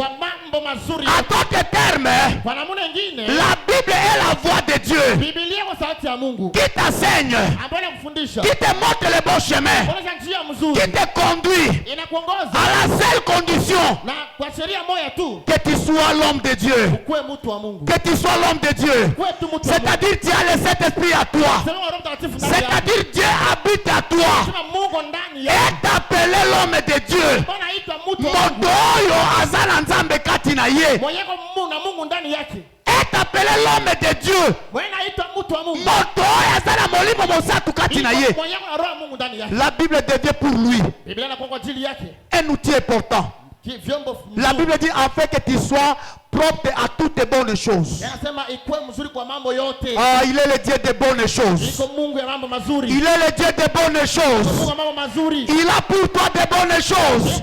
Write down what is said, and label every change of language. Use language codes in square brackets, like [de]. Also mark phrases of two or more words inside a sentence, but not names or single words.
[fr] En d'autres termes, la Bible est la voix de Dieu qui t'enseigne, qui te montre le bon chemin, qui te conduit à la seule condition que tu sois l'homme de Dieu. [sw] ukuwe mtu wa Mungu. [fr] Que tu sois l'homme de Dieu. [sw] Ukuwe tu mtu wa Mungu. [fr] C'est-à-dire tu as le Saint-Esprit à toi. [sw] Sema Roho Mtakatifu ndani yako. [fr] C'est-à-dire Dieu habite à toi. [sw] Sema Mungu ndani yako. [fr] Est appelé l'homme de Dieu. [sw] Bwana aitwa mtu wa Mungu. [ln] Moto oyo azala nzambe kati na ye. [sw] Mwenyeko Mungu na Mungu ndani yake. [fr] Est appelé l'homme de Dieu. [sw] Mwenye aitwa mtu wa Mungu. [ln] Moto oyo azala molimo mosatu kati na ye. [sw] Mwenyeko na Roho Mungu ndani yake. [fr] La Bible devient pour lui [sw] Biblia inakuwa kwa ajili yake. [fr] un outil important. La Bible dit en fait que tu sois propre à toutes les bonnes choses. Ah, il est le Dieu des bonnes choses. Il est le Dieu des bonnes choses. Il a pour toi des bonnes choses.